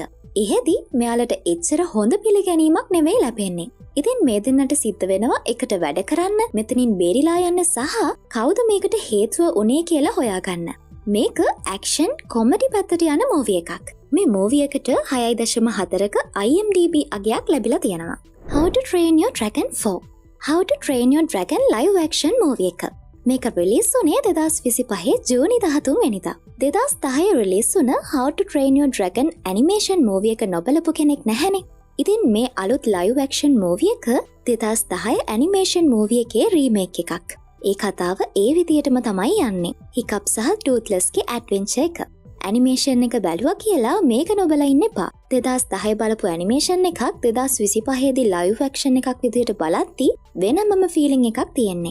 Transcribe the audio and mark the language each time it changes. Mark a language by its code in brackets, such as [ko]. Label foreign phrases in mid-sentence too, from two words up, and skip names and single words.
[si] එහෙදී මෙයාලට එච්චර හොඳ පිළිගැනීමක් නෙවෙයි ලැබෙන්නේ. ඉතින් මේ දෙන්නට සිද්ධ වෙනවා එකට වැඩ කරන්න, මෙතනින් බේරිලා යන්න සහ කවුද මේකට හේතුව උනේ කියලා හොයාගන්න. මේක [en] action comedy [si] පැත්තට යන මූවී එකක්. මේ මූවී එකට 6.4ක IMDb අගයක් ලැබිලා තියෙනවා. [en] How to Train Your Dragon 4. How to Train Your Dragon live action movie එක. [si] මේක රිලීස් වුණේ 2025 ජූනි 13 වෙනිදා. 2010 රිලීස් වුණ How to Train Your Dragon [en] animation movie [si] එක නොබලපු කෙනෙක් නැහැනේ. ඉතින් මේ අලුත් [en] live action movie [si] එක 2010 [en] animation movie [si] එකේ remake එකක්. ඒ කතාව ඒ විදියටම තමයි යන්නේ. Hiccup සහ Toothlessගේ adventure එක. animation එක බැලුවා කියලා මේක නොබලා ඉන්න එපා. 2010 බලපු animation එකක් 2025 දී [en] live action [si] එකක් විදියට බලද්දී වෙනමම feeling එකක් තියෙන්නේ.